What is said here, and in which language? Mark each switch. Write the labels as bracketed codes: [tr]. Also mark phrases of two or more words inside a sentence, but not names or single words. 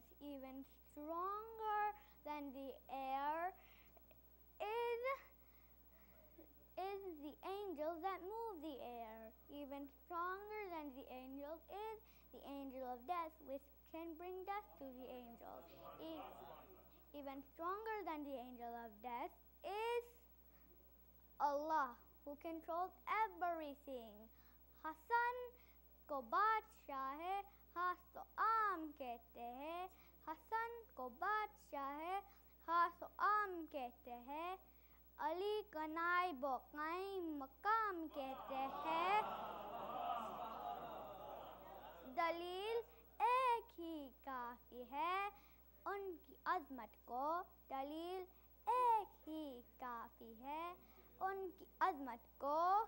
[en] Even stronger than the air is the angels that move the air. Even stronger than the angels is the angel of death, which can bring death to the angels. Even stronger than the angel of death is Allah, who controls everything. [ur] حسن کو بادشاہِ خاص تو عام کہتے ہیں. حسن کو بادشاہِ خاص تو عام کہتے ہیں. علی کا نائب و قائم مقام کہتے ہیں. Dalil ایک ہی کافی ہے ان کی عظمت کو. دلیل ایک ہی کافی ہے ان کی عظمت کو.